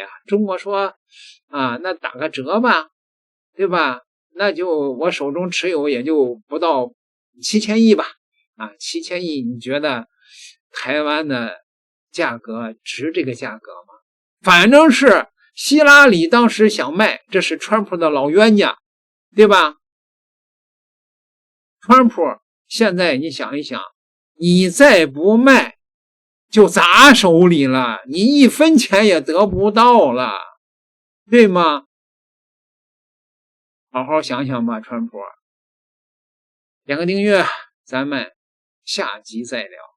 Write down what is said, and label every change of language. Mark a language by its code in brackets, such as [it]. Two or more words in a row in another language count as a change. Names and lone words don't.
[zh] 中國說啊，那打個折吧，對吧？那就我手中持有也就不到7000億吧。啊，7000億，你覺得台灣的價格值這個價格嗎？反正是希拉里當時想賣，這是川普的老冤家，对吧？川普現在你想一想，你再不賣就砸手裡了，你1分錢也得不到了，對嗎？好好想想吧，川普。点个訂閱，咱們下集再聊。